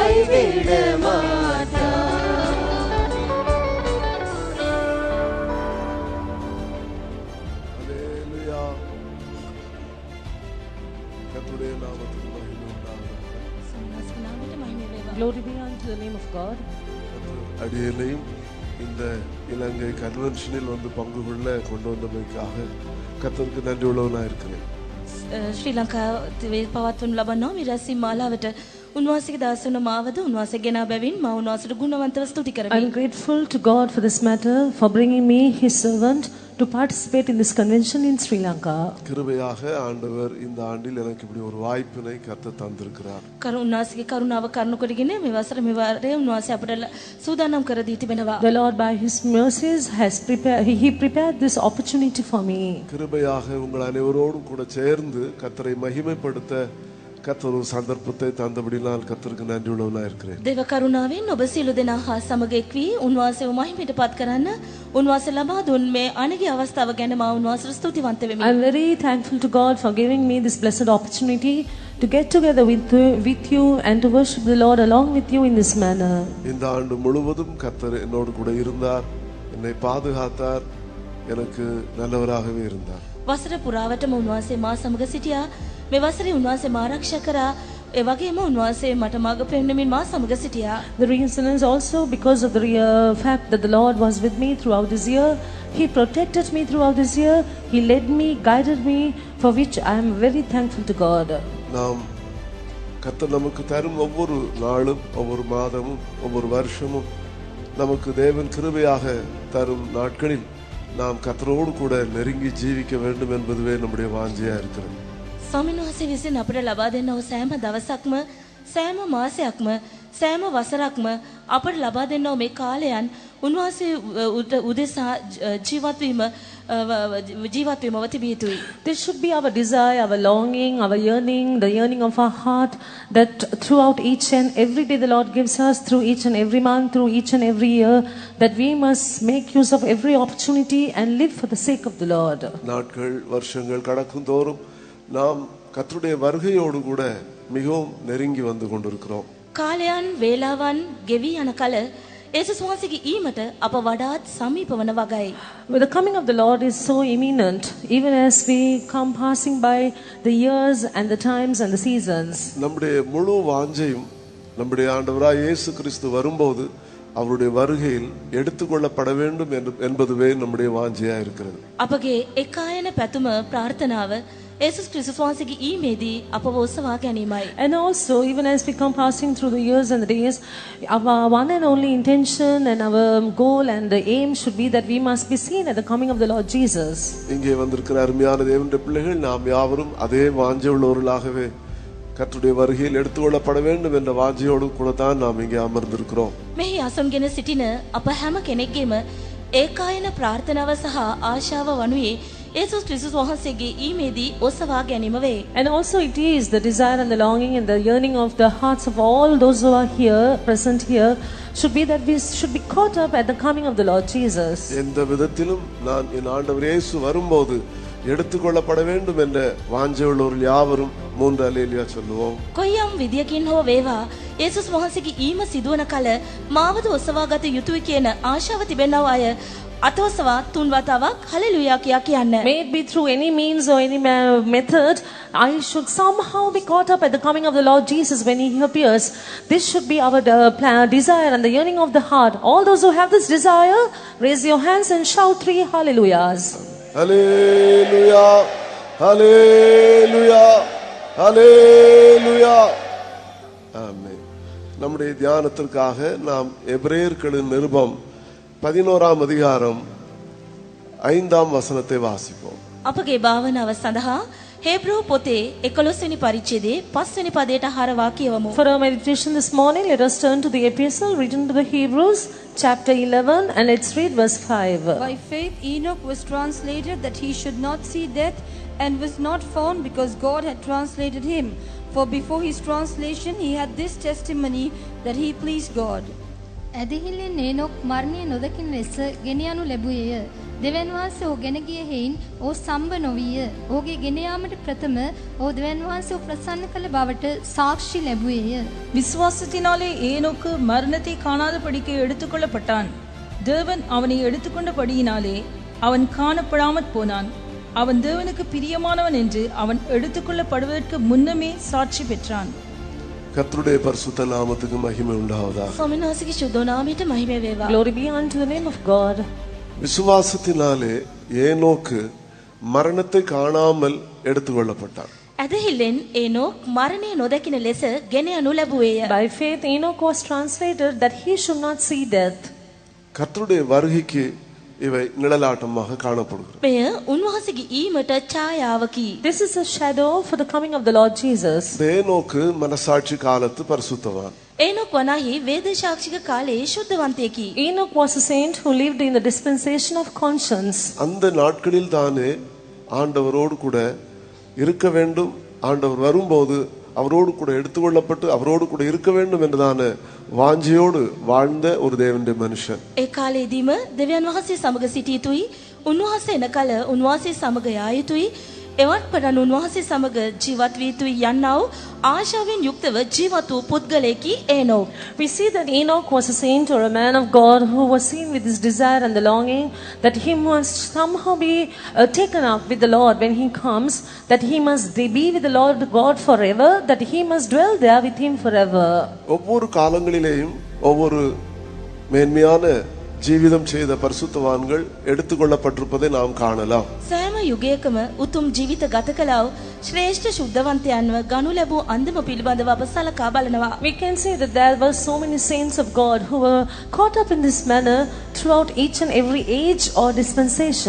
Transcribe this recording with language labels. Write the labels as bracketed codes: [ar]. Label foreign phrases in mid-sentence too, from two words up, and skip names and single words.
[ta] கைவிட மாட்டார். அல்லேலூயா. கர்த்தருடைய நாமத்துக்கு மகிமை உண்டாகட்டும். [en] Glory be unto the name of God. [ta] அடியேனையும் இந்த இலங்கை கன்வென்ஷனில் வந்து பங்கு கொள்ள கொண்டு வந்தமைக்காக கர்த்தருக்கு நன்றி உள்ளவனாக இருக்கிறேன். [si] ශ්‍රී ලංකාවේ පවත්වනු ලබනවා මේ රැස්වීම මාලාවට උන්වහන්සේගේ දාසන මාවද උන්වහන්සේ ගෙනා බැවින් මා උන්වහන්සේට ගුණවන්තව ස්තුති කරමි. [en] I am grateful to God for this matter, for bringing me his servant to participate in this convention in Sri Lanka. [ta] கிருபையாக ஆண்டவர் இந்த ஆண்டில் எனக்கு இப்படி ஒரு வாய்ப்பினை கர்த்தர் தந்திருக்கிறார். [si] උන්වහන්සේගේ කරුණාව කරුණු කොටගෙන මේ වසර මේ වාරයේ උන්වහන්සේ අපට සූදානම් කර දී තිබෙනවා. [en] The Lord by his mercies has prepared this opportunity for me. [ta] கிருபையாக உங்கள் அனைவரோடும் கூட சேர்ந்து கர்த்தரை மகிமைப்படுத்த கர்த்தர் ஒரு சந்தர்ப்பத்தை தந்தபடினால் கர்த்தருக்கு நன்றி உள்ளவனாக இருக்கிறேன். [si] දේව කරුණාවෙන් ඔබ සියලු දෙනා හා සමග එක් වී උන්වහන්සේව මහිමයට පත් කරන්න උන්වහන්සේ ලබා දුන් මේ අනගි අවස්ථාව ගැන මා උන්වහන්සේට ස්තුතිවන්ත වෙමි. [en] I am very thankful to God for giving me this blessed opportunity to get together with you and to worship the Lord along with you in this manner. [ta] இந்த ஆண்டு முழுவதும் கர்த்தர் என்னோடு கூட இருந்தார், என்னை பாதுகாத்தார், எனக்கு நல்லவராகவே இருந்தார். [si] වසර පුරාවටම උන්වහන්සේ මා සමග සිටියා. මේ වසරේ උන්වහන්සේ මා ආරක්ෂා කරා. ඒ වගේම උන්වහන්සේ මට මඟ පෙන්වමින් මා සමග සිටියා. [en] The reason is also because of the fact that the Lord was with me throughout this year. He protected me throughout this year. He led me, guided me, for which I am very thankful to God. [ta] நாம் கர்த்தர் நமக்கு தரும் ஒவ்வொரு நாளும், ஒவ்வொரு மாதமும், ஒவ்வொரு வருஷமும் நமக்கு தேவன் கிருபையாக தரும் நாட்களில் நாம் கர்த்தரோடு கூட நெருங்கி ஜீவிக்க வேண்டும் என்பதுவே நம்முடைய வாஞ்சையா இருக்கிறது. [si] ස්වාමීන් වහන්සේ විසින් අපට ලබා දෙන්නව සෑම දවසක්ම, සෑම මාසයක්ම, සෑම වසරක්ම අපට ලබා දෙන්නව මේ කාලයන් උන්වහන්සේ උදෙසා ජීවත් වීමව තිබිය යුතුයි. [en] This should be our desire, our longing, our yearning, the yearning of our heart, that throughout each and every day the Lord gives us, through each and every month, through each and every year, that we must make use of every opportunity and live for the sake of the Lord. [ta] நாட்கள் வருஷங்கள் கடக்கும் தோறும் நாம் கர்த்தருடைய வருகையோடு கூட மிகவும் நெருங்கி வந்து கொண்டிருக்கிறோம். [si] කාලයන් වේලාවන් ගෙවි යන කල යේසුස් වහන්සේගේ ඊමට අප වඩාත් සමීප වන වගයි. [en] But the coming of the Lord is so imminent, even as we come passing by the years and the times and the seasons. [ta] நம்முடைய முழு வாஞ்சையும் நம்முடைய ஆண்டவராய் இயேசு கிறிஸ்து வரும்போது அவருடைய வருகையில் எடுத்துக்கொள்ளப்பட வேண்டும் என்பதுவே நம்முடைய வாஞ்சையா இருக்கிறது. [si] අපගේ එකායන පැතුම ප්‍රාර්ථනාව යේසුස් ක්‍රිස්තුස් වහන්සේගේ ඊමේදී අපව ඔසවා ගැනීමයි. [en] And also, even as we come passing through the years and the days, our one and only intention and our goal and the aim should be that we must be seen at the coming of the Lord Jesus. [ta] இங்கே வந்திருக்கிற அருமையான தேவனுடைய பிள்ளைகள் நாம் யாவரும் அதே வாஞ்சை உள்ளவர்களாகவே கர்த்தருடைய வருகையில் எடுத்துக்கொள்ளப்பட வேண்டும் என்ற வாஞ்சையோடு கூட தான் நாம் இங்கே அமர்ந்திருக்கிறோம். [si] මෙහි අසම්ගෙන සිටින අප හැම කෙනෙක්ගේම ඒකායන ප්‍රාර්ථනාව සහ ආශාව වනුයේ යේසුස් ක්‍රිස්තුස් වහන්සේගේ ඊමේදී ඔසවා ගැනීම වේ. [en] And also it is the desire and the longing and the yearning of the hearts of all those who are here, present here, should be that we should be caught up at the coming of the Lord Jesus. [ta] எந்த விதத்திலும் நான் என் ஆண்டவர் இயேசு வரும்போது எடுத்துக்கொள்ளப்பட வேண்டும் என்ற வாஞ்சை உள்ளவர்கள் யாவரும் மூன்று அல்லேலூயா சொல்லுவோம். [si] කොයියම් විදියකින් හෝ වේවා යේසුස් වහන්සේගේ ඊම සිදුවන කල මාවද ඔසවා ගත යුතුයි කියන ආශාව තිබෙනව අය අතවසවා තුන් වතාවක් හලෙලූයා කියා කියන්න. [en] May it be through any means or any method, I should somehow be caught up at the coming of the Lord Jesus when He appears. This should be our desire and the yearning of the heart. All those who have this desire, raise your hands and shout 3 hallelujahs. Hallelujah, hallelujah, hallelujah. [ta] ஆமென். நம்முடைய தியானத்திற்காக நாம் எபிரேயர்களின் நிருபம் 11ஆம் அதிகாரம் 5ஆம் வசனத்தை வாசிப்போம். [si] අපගේ භාවනාව සඳහා හේබ්‍රූ පොතේ 11 වෙනි පරිච්ඡේදයේ 5 වෙනි පදයට හරවා කියවමු. [en] For our meditation this morning, let us turn to the epistle written to the Hebrews, chapter 11, and let's read verse 5. By faith Enoch was translated that he should not see death, and was not found because God had translated him. For before his translation he had this testimony that he pleased God. [si] ඇදහිල්ලෙන් ඒනොක් මරණය නොදකින ලෙස ගෙනියනු ලැබුවේය. දෙවන් වහන්සේ ඔහු ගෙන ගිය හේයින් ඔහු සම්බ නොවිය. ඔහුගේ ගෙන යාමට ප්‍රථම ඔහු දෙවන් වහන්සේ ඔහු ප්‍රසන්න කළ බවට සාක්ෂි ලැබුවේය. [ta] விசுவாசத்தினாலே ஏனோக்கு மரணத்தை காணாதபடிக்கு எடுத்துக்கொள்ளப்பட்டான். தேவன் அவனை எடுத்துக்கொண்டபடியினாலே அவன் காணப்படாமற் போனான். அவன் தேவனுக்கு பிரியமானவன் என்று அவன் எடுத்துக்கொள்ளப்படுவதற்கு முன்னமே சாட்சி பெற்றான். கர்த்தருடைய பரிசுத்த நாமத்துக்கு மகிமை உண்டாவதாக. [si] ස්වාමීන් වහන්සේගේ සුද්ධ නාමයට මහිම වේවා. [en] Glory be unto the name of God. [ta] விசுவாசத்தினாலே ஏனோக்கு மரணத்தை காணாமல் எடுத்துக்கொள்ளப்பட்டான். [si] ඇදහිල්ලෙන් ඒනෝක් මරණය නොදකින ලෙස ගෙන යනු ලැබුවේය. [en] By faith, Enoch was translated that he should not see death. [ta] கர்த்தருடைய வருகைக்கு இவை நிழலாட்டமாக காணப்படுகிறது. [si] මෙය උන්වහන්සේගේ ඊමට ඡායාවකි. [en] This is a shadow for the coming of the Lord Jesus. [ta] ஏனோக்கு மனசாட்சி காலத்து பரிசுத்தவான். [si] ඒනොක් වනාහි වේද සාක්ෂික කාලයේ ශුද්ධවන්තයෙකි. [en] Enoch was a saint who lived in the dispensation of conscience. [ta] அந்த நாட்களில் தானே ஆண்டவரோடு கூட இருக்க வேண்டும், ஆண்டவர் வரும்போது அவரோடு கூட எடுத்துக்கொள்ளப்பட்டு அவரோடு கூட இருக்க வேண்டும் என்றதான வாஞ்சையோடு வாழ்ந்த ஒரு தேவனுடைய மனுஷன். [si] ඒ කාලයේදීම දෙවියන් වහන්සේ සමග සිටිය යුතුයි. උන්වහන්සේ එන කල උන්වහන්සේ සමග යා යුතුයි. එවත් පටන් උන්වහන්සේ සමග ජීවත් විය යුතුයි යන්නා වූ ආශාවෙන් යුක්තව ජීවත් වූ පුද්ගලයෙකි ඒනෝක්. [en] We see that Enoch was a saint or a man of God who was seen with his desire and the longing that he must somehow be taken up with the Lord when he comes, that he must be with the Lord God forever, that he must dwell there with him forever. [ta] ஒவ்வொரு காலங்களிலேயும் ஒவ்வொரு மேன்மையான ஜீவிதம் செய்த பரிசுத்தவான்கள் எடுத்துக்கொள்ளப்பட்டிருப்பதை நாம் காணலாம். [si] සෑම යුගයකම උතුම් ජීවිත ගත කළා වූ ශ්‍රේෂ්ඨ ශුද්ධවන්තයන්ව ගනු ලැබූ අන්දම පිළිබඳව අප සලකා බලනවා. [en] We can say that there were so many saints of God who were caught up in this manner throughout each and every age or dispensation.